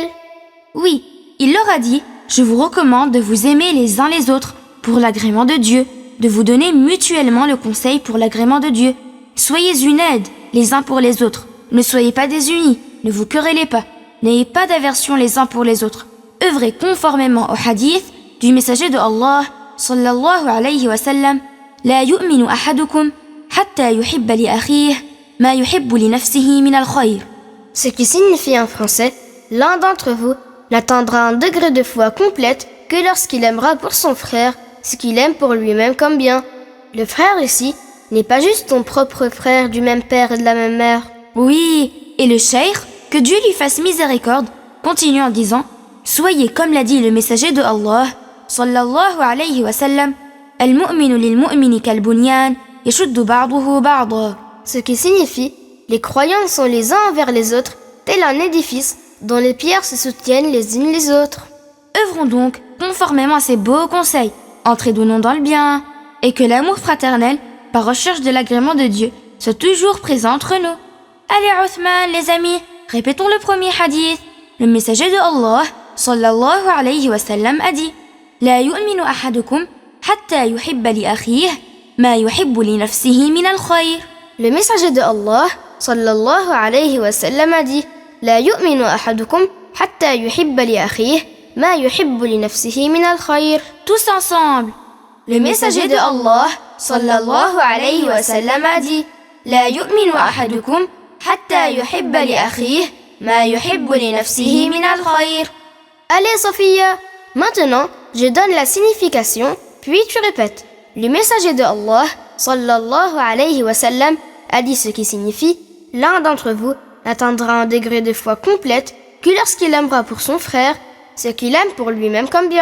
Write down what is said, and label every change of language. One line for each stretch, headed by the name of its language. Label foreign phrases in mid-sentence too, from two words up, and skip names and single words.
French: Oui, il leur a dit « Je vous recommande de vous aimer les uns les autres pour l'agrément de Dieu, de vous donner mutuellement le conseil pour l'agrément de Dieu. Soyez une aide les uns pour les autres. Ne soyez pas désunis, ne vous querellez pas. N'ayez pas d'aversion les uns pour les autres. Œuvrez conformément au hadith du messager de Allah,
Arabic: صلى الله عليه وسلم. لا يؤمن أحدكم حتى يحب لأخيه ما يحب لنفسه من الخير.
French: Ce qui signifie en français, l'un d'entre vous n'atteindra un degré de foi complète que lorsqu'il aimera pour son frère ce qu'il aime pour lui-même comme bien. Le frère ici n'est pas juste ton propre frère du même père et de la même mère. Oui, et le cheikh, que Dieu lui fasse miséricorde, continue en disant « Soyez comme l'a dit le messager de Allah,
Arabic: صلى الله عليه وسلم، المؤمن للمؤمن كالبنيان، يشد بعضه بعضا »
French: Ce qui signifie « Les croyants sont les uns envers les autres, tel un édifice dont les pierres se soutiennent les unes les autres. » Œuvrons donc conformément à ces beaux conseils, entraînons dans le bien, et que l'amour fraternel, par recherche de l'agrément de Dieu, soit toujours présent entre nous. Allez Othman, les amis, répétons le premier hadith. Le messager de Allah,
Arabic: صلى الله عليه وسلم,
French: a dit «
Arabic: لا يؤمن أحدكم حتى يحب لأخيه ما يحب لنفسه من الخير »
French: Le messager de Allah,
Arabic: صلى الله عليه وسلم,
French: a dit «
Arabic: لا يؤمن أحدكم حتى يحب لأخيه ما يحب لنفسه من الخير »
French: Tous ensemble. Le messager de Allah,
Arabic: صلى الله عليه وسلم,
French: a dit «
Arabic: لا يؤمن أحدكم حتى يحب لأخيه ما يحب لنفسه من الخير »
French: Allez Sophia, maintenant je donne la signification, puis tu répètes. Le messager de Allah,
Arabic: صلى الله عليه وسلم,
French: a dit ce qui signifie « L'un d'entre vous n'atteindra un degré de foi complète que lorsqu'il aimera pour son frère ce qu'il aime pour lui-même comme bien.